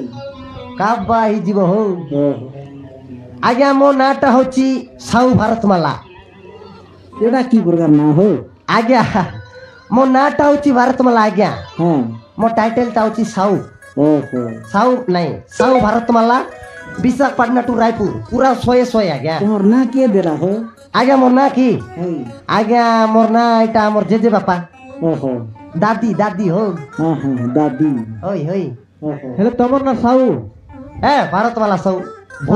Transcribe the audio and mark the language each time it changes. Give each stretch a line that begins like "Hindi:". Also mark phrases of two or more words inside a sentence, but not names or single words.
Odia: କାବା ହେଇଯିବ ହଉ ଆଜ୍ଞା ମୋ ନାଁଟା ହଉଛି ସାହୁ ଭାରତମାଲା ଏଟା କି ପ୍ରକାର ନା ହୋ ଆଜ୍ଞା ମୋ ନାଁଟା ହଉଛି ଭାରତମାଲା ଆଜ୍ଞା ହଁ ମୋ ଟାଇଟେଲଟା ହଉଛି ସାହୁ ଓହୋ ସାହୁ ନାଇଁ ସାହୁ ଭାରତମାଲା ବିଶାଖାପାଟନା ଟୁ ରାୟପୁର ପୁରା 100 ଆଜ୍ଞା ତୁମର ନାଁ କେ ଦେଲା ହୋ ଆଜ୍ଞା ମୋ ନାଁ କି হই ଆଜ୍ଞା ମୋର ନାଁ ଏଇଟା ଆମର ଜେଜେ ବାପା ଓହୋ ଦାଦି ଦାଦି ହଉ ହଁ ହଁ ଦାଦି ହଇ ହଇ ଓହୋ ହେଲେ ତମର ନା ସାହୁ ଭାରତମାଲା ସାହୁ